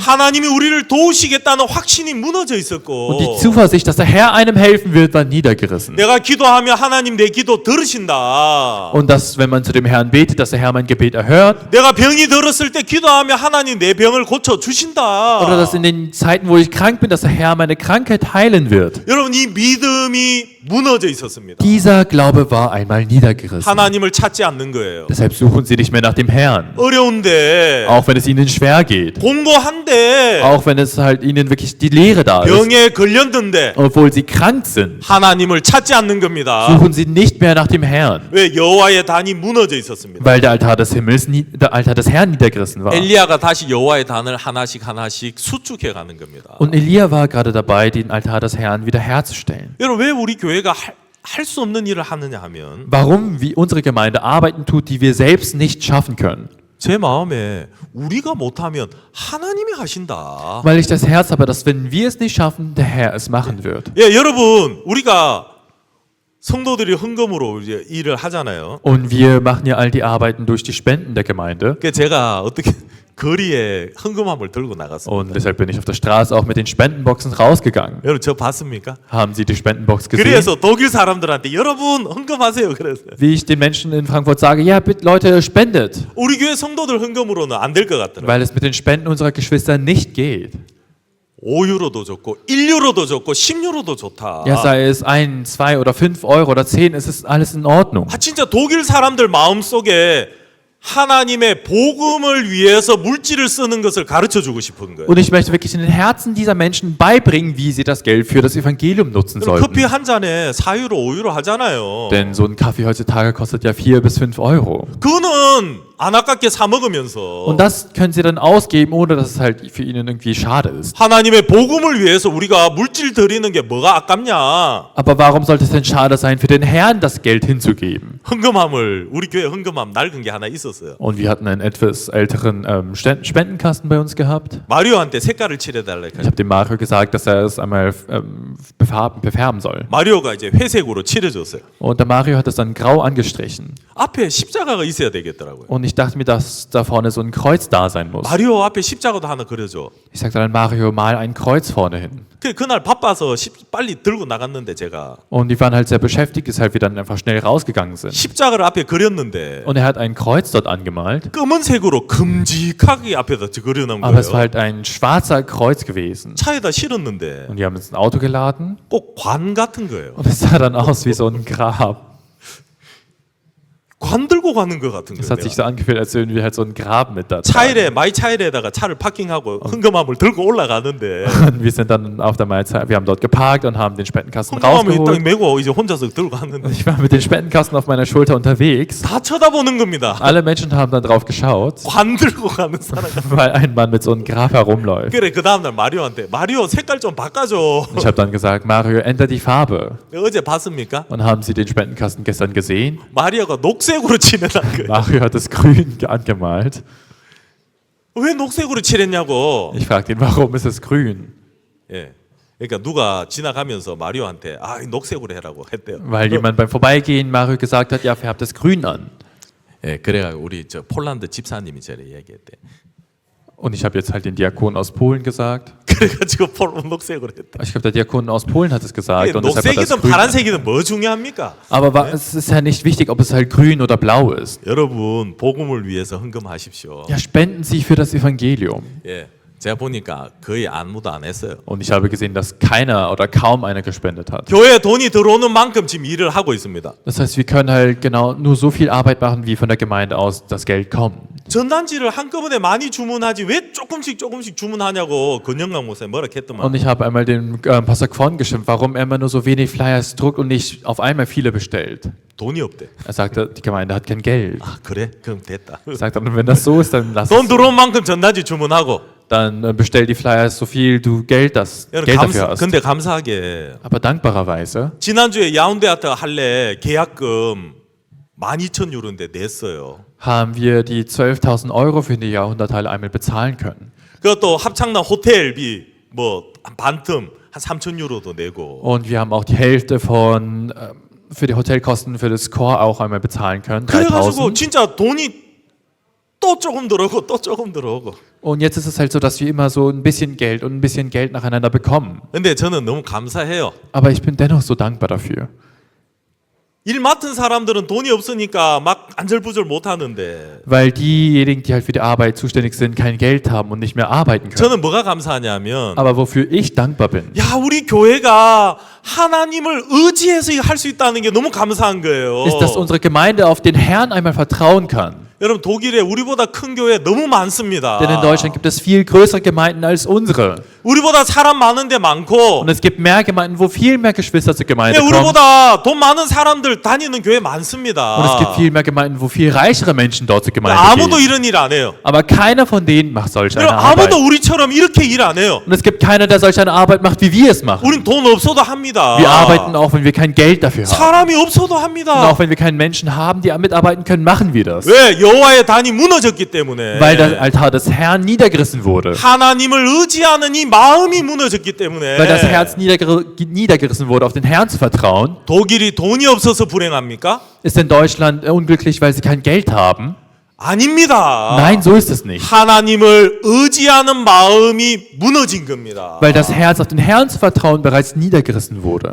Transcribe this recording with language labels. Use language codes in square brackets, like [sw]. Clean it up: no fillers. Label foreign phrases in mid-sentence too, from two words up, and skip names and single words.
[ko] 하나님이 우리를 도우시겠다는 확신이 무너져 있었고 [de] Und die Zuversicht, dass der Herr einem helfen wird, war niedergerissen. [ko] 내가 기도하면 하나님 내 기도 들으신다. [de] Und dass, wenn man zu dem Herrn betet, dass der Herr mein Gebet erhört. [ko] 내가 병이 들었을 때 기도하면 하나님 내 병을 고쳐 주신다. [de] Oder dass in den Zeiten, wo ich krank bin, dass der Herr meine Krankheit heilen wird. [ko] 여러분 이 믿음이 무너져 있었습니다. [de] Dieser Glaube war einmal niedergerissen. [ko] 하나님을 찾지 않는 거예요. [de] Deshalb suchen sie nicht mehr nach dem Herrn. [ko] 어려운데 [de] Auch wenn es ihnen schwer geht. [ko] 공고한데 [de] Auch wenn es halt ihnen wirklich die Lehre da ist. [ko] 병에 걸렸는데 [de] Obwohl sie krank sind. [ko] 하나님을 찾지 않는 겁니다. [de] Suchen sie nicht mehr nach dem Herrn. [ko] 왜? 여호와의 단이 무너져 있었습니다. [de] Weil der Altar des Himmels, der Altar des Herrn niedergerissen war. [ko] 엘리야가 다시 여호와의 단을 하나씩 수축해 가는 겁니다. [de] Und Elia war gerade dabei, den Altar des Herrn wiederherzustellen. [ko] 여러분, 왜 우리 교회가 할 수 없는 일을 하느냐 하면 [de] Warum wie unsere Gemeinde Arbeiten tut, die wir selbst nicht schaffen können. [ko] 제 마음에 우리가 못하면 하나님이 하신다. [de] Weil ich das Herz habe, dass wenn wir es nicht schaffen, der Herr es machen wird. [ko] 예, 여러분, 우리가 성도들이 헌금으로 이제 일을 하잖아요. [de] Und wir machen ja all die Arbeiten durch die Spenden der Gemeinde. [ko] 그러니까 제가 어떻게 거리에 헌금함을 들고 나갔습니다. [de] Und deshalb bin ich auf der Straße auch mit den Spendenboxen rausgegangen. [ko] 여러분, 저 봤습니까? [de] Haben Sie die Spendenbox gesehen? [ko] 그래서 독일 사람들한테 여러분 헌금하세요 그랬어요. [de] Wie ich den Menschen in Frankfurt sage, ja bitte Leute, spendet. [ko] 우리 교회 성도들 헌금으로는 안 될 것 같더라고요. [de] Weil es mit den Spenden unserer Geschwister nicht geht. [ko] 5유로도 좋고 1유로도 좋고 10유로도 좋다. [de] Ja, sei es 1, 2 oder 5 Euro oder 10, es ist alles in Ordnung. [ko] 아, 진짜 독일 사람들 마음속에 하나님의 복음을 위해서 물질을 쓰는 것을 가르쳐 주고 싶은 거예요. [de] Und ich möchte wirklich in den Herzen dieser Menschen beibringen, wie sie das Geld für das Evangelium nutzen [ko] 커피 [de] sollten. [ko] 한 잔에 4유로, 5유로 하잖아요. [de] Denn so ein Kaffee heutzutage kostet ja 4 bis 5 Euro. [ko] 그거는 안 아깝게 사 먹으면서 [de] Und das können sie dann ausgeben, ohne dass es halt für ihnen irgendwie schade ist. [ko] 하나님의 복음을 위해서 우리가 물질 드리는 게 뭐가 아깝냐? [de] Aber warum sollte es denn schade sein, für den Herrn das Geld hinzugeben? [ko] 헌금함을 우리 교회 헌금함 낡은 게 하나 있었어요. [de] Und wir hatten einen etwas älteren Spendenkasten bei uns gehabt. [ko] 마리오한테 색깔을 칠해달라. [de] Ich habe dem Mario gesagt, dass er es einmal befärben soll. [ko] 마리오가 이제 회색으로 칠해줬어요. [de] Und der Mario hat es dann grau angestrichen. [ko] 앞에 십자가가 있어야 되겠더라고요. [de] Und ich dachte mir, dass da vorne so ein Kreuz da sein muss. [ko] 마리오 앞에 십자가도 하나 그려줘. [de] Ich sagte dann, Mario, mal ein Kreuz vorne hin. [ko] 그날 바빠서 빨리 들고 나갔는데 제가 [de] Und die waren halt sehr beschäftigt, deshalb wir dann einfach schnell rausgegangen sind. [ko] 십자가를 앞에 그렸는데 [de] Und er hat ein Kreuz dort angemalt, [ko] 검은색으로 큼직하게 앞에다 그려놓은 [de] aber es war [ko] 거예요. [de] halt ein schwarzer Kreuz gewesen. [ko] 차에다 실었는데 [de] Und die haben es ins Auto geladen [ko] 꼭 관 같은 거예요. [de] und es sah dann aus wie so ein Grab. [ko] 관 들고 가는 것 같은 [de] Es hat sich [ko] 거예요. [de] so angefühlt, als würden wir halt so ein Grab mit da tragen. [ko] 차일에 마이 차일에다가 차를 파킹하고 헌금함을 들고 올라가는데 [de] Und wir sind dann auf der Mahlzeit, wir haben dort geparkt und haben den Spendenkasten [ko] 헌금함을 딱 [de] rausgeholt. [ko] 메고 이제 혼자서 들고 갔는데 [de] Ich war mit dem Spendenkasten auf meiner Schulter unterwegs. [ko] 다 쳐다보는 겁니다. [de] Alle Menschen haben dann drauf geschaut, [ko] 관 들고 가는 사람. [de] weil ein Mann mit so einem Grab herumläuft. [ko] 그래 그 다음날 마리오한테 마리오 색깔 좀 바꿔줘. [de] Ich habe dann gesagt, Mario, änder die Farbe. [ko] 어제 봤습니까? [de] Und haben Sie den Spendenkasten gestern gesehen? [ko] 마리오가 녹색으로 칠해놓은 거예요. [de] Mario hat es grün angemalt. [ko] 왜 녹색으로 칠했냐고. [de] Ich fragte ihn, warum ist es grün? [ko] 예. 그러니까 누가 지나가면서 마리오한테 아 녹색으로 해라고 했대요. [de] Weil jemand beim Vorbeigehen Mario gesagt hat, ja, färbt es grün an. [ko] 예, 그래가지고 우리 저 폴란드 집사님이 저를 얘기했대. [de] Und ich habe jetzt halt den Diakon aus Polen gesagt. [ko] 그래가지고 녹색으로 했다. [de] Ich glaube, der Diakon aus Polen hat es gesagt. Und deshalb hat er es [ko] 녹색이든 [de] grün. [ko] 파란색이든 뭐 중요합니까? [de] Aber es ist ja nicht wichtig, ob es halt grün oder blau ist. [ko] 여러분 복음을 위해서 헌금하십시오. [de] Ja, spenden Sie für das Evangelium. [ko] 예, 제가 보니까 거의 아무도 안 했어요. [de] Und ich habe gesehen, dass keiner oder kaum einer gespendet hat. [ko] 교회에 돈이 들어오는 만큼 지금 일을 하고 있습니다. [de] Das heißt, wir können halt genau nur so viel Arbeit machen, wie von der Gemeinde aus das Geld kommt. [ko] 전단지를 한꺼번에 많이 주문하지 왜 조금씩 주문하냐고 권영강 목사님 뭐라 했더만. [de] Und ich habe einmal den Pastor Kwon geschimpft, warum er immer nur so wenig Flyers druckt und nicht auf einmal viele bestellt. [ko] 돈이 없대. [de] Er sagte, die Gemeinde hat kein Geld. [ko] 아 그래? 그럼 됐다. [de] Er sagte, wenn das so ist, dann lass [ko] 돈 [de] es. [ko] 들어온 만큼 전단지 주문하고. [de] Dann bestell die Flyers so viel du Geld dafür hast. [ko] 근데 감사하게 [de] Aber dankbarerweise [ko] 지난주에 야운데 아트 할래 계약금 12,000유로인데 냈어요. [de] haben wir die 12.000 Euro für die Jahrhunderthalle einmal bezahlen können. [ko] 그것도 합창단 호텔비 뭐 반틈 한 3,000유로도 내고. [de] Und wir haben auch die Hälfte von für die Hotelkosten für das Chor auch einmal bezahlen können. [ko] 그래가지고 [de] 3.000. [ko] 진짜 돈이 또 조금 들어오고 또 조금 들어오고. [de] Und jetzt ist es halt so, dass wir immer so ein bisschen Geld und ein bisschen Geld nacheinander bekommen. [ko] 근데 저는 너무 감사해요. [de] Aber ich bin dennoch so dankbar dafür. [ko] 일 맡은 사람들은 돈이 없으니까 막 안절부절 못 하는데 [de] weil diejenigen, die halt für die Arbeit zuständig sind, kein Geld haben und nicht mehr arbeiten können. [ko] 저는 뭐가 감사하냐면 [de] Aber wofür ich dankbar bin, [ko] 야, 우리 교회가 하나님을 의지해서 할 수 있다는 게 너무 감사한 거예요. [de] ist, dass unsere Gemeinde auf den Herrn einmal vertrauen kann. [ko] 여러분 독일에 우리보다 큰 교회 너무 많습니다. [de] Denn in Deutschland gibt es viel größere Gemeinden als unsere. [ko] 우리보다 사람 많은데 많고 [de] Und es gibt mehr Gemeinden, wo viel mehr Geschwister zur Gemeinde [ko] 예, [de] kommen. [ko] 우리보다 돈 많은 사람들 다니는 교회 많습니다. [de] Und es gibt viel mehr Gemeinden, wo viel reichere Menschen dort zur Gemeinde [ko] 아무도 [de] gehen. [ko] 이런 일 안 해요. [de] Aber keiner von denen macht solch eine [ko] 여러분, [de] Arbeit. [ko] 아무도 우리처럼 이렇게 일 안 해요. [de] Und es gibt keiner, der solch eine Arbeit macht, wie wir es machen. [ko] 우린 돈 없어도 합니다. [de] Wir arbeiten auch, wenn wir kein Geld dafür haben. [ko] 사람이 없어도 [de] Und [ko] 합니다. [de] auch wenn wir keinen Menschen haben, die mitarbeiten können, machen wir das. [ko] 왜? 여호와의 단이 무너졌기 때문에. [de] Weil der Altar des Herrn niedergerissen wurde. [ko] 하나님을 의지하는 이 마음이 무너졌기 때문에. [de] Weil das Herz niedergerissen wurde, auf den Herrn zu vertrauen. [ko] 독일이 돈이 없어서 불행합니까? [de] Ist denn Deutschland unglücklich, weil sie kein Geld haben? [ko] 아닙니다. [de] Nein, so ist es nicht. [ko] 하나님을 의지하는 마음이 무너진 겁니다. [de] Weil das Herz auf den Herrn zu vertrauen bereits niedergerissen wurde.